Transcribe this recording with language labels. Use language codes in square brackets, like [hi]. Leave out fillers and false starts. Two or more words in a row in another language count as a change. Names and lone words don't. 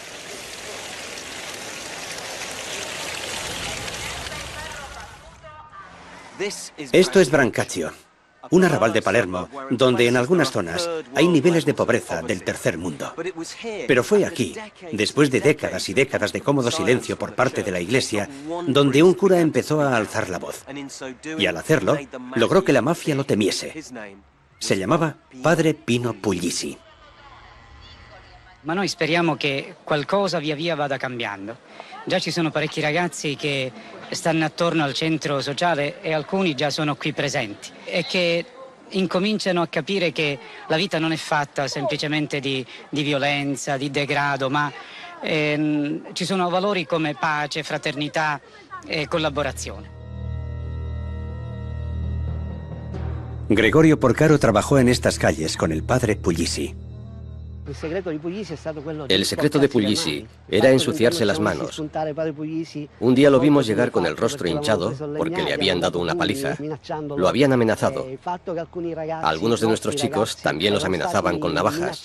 [es] Esto es Brancaccio, un arrabal de Palermo, donde en algunas zonas hay niveles de pobreza del tercer mundo. Pero fue aquí, después de décadas y décadas de cómodo silencio por parte de la Iglesia, donde un cura empezó a alzar la voz. Y al hacerlo, logró que la mafia lo temiese. Se llamaba Padre Pino Puglisi. [it] Ma noi speriamo che qualcosa via via vada cambiando. Già ci sono parecchi ragazzi che stanno attorno al centro sociale e alcuni già sono qui presenti e che incominciano a capire che la vita non è fatta semplicemente di violenza, di degrado, ma ci sono valori come pace, fraternità e collaborazione. [es] Gregorio Porcaro trabajó en estas calles con el padre Puglisi. El secreto de Puglisi era ensuciarse las manos. Un día lo vimos llegar con el rostro hinchado porque le habían dado una paliza. Lo habían amenazado. A algunos de nuestros chicos también los amenazaban con navajas.